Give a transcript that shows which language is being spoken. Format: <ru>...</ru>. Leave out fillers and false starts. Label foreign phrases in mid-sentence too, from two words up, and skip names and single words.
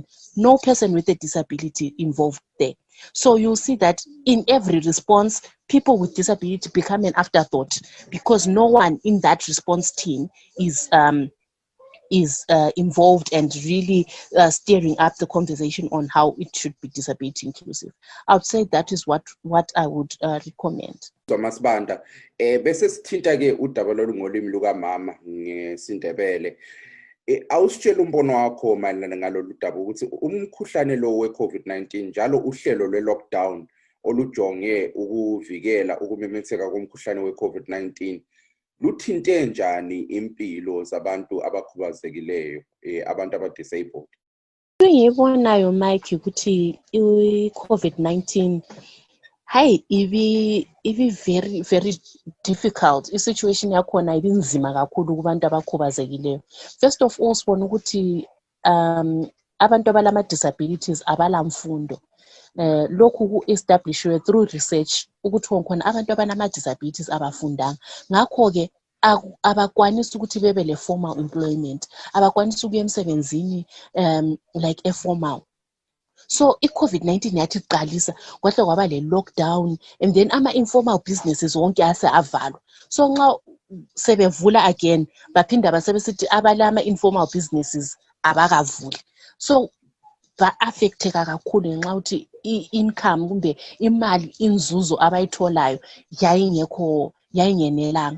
<en>No person with a disability involved there. So you'll see that in every response, people with disability become an afterthought because no one in that response team is involved and really steering up the conversation on how it should be disability inclusive. I would say that is what I would recommend.</en> <nd>Thomas Banda, bese sithinta ke udaba lolu ngolimi lukamama ngesindebele. Awusitshela umbono wakho mayelana ngalolu daba ukuthi umkhuhlane lo we-COVID-19 njalo uhlelo lwe-lockdown olujonge ukuvikela ukumemetheka komkhuhlane we-COVID-19 luthinte njani impilo zabantu abakhubazekileyo, abantu aba-disabled? Engiyibonayo Mike ukuthi i-COVID-19 Hayi,</nd> <en>ivi very very difficult.</en> <nd>I-situation yakhona ibinzima kakhulu kubantu abakhubazekileyo.</nd> <en>First of all,</en> <nd>sibona ukuthi abantu abalama-disabilities abalamfundo. Lokhu ku-establishiwe</nd> <en>through research</en> <nd>ukuthi khona abantu abanama-disabilities abafundanga. Ngakho-ke abakwanisi ukuthi bebe le</nd> <en>formal employment,</en> <nd>abakwanisi ukuya emsebenzini</nd> <en>like a formal.</en> <nd>So i-COVID-19 yathi qalisa kwahle kwaba le lockdown,</nd> <en>and then ama-informal businesses</en> <nd>wonke avalwa. So nxa sebevula again baphinda basebesithi abalama-</nd> <en>informal businesses</en> <nd>abakavuli. So ba-affecteka kakhulu ngenxa ukuthi i-income kumbe imali inzuzo abayitholayo yayingenelanga.</nd>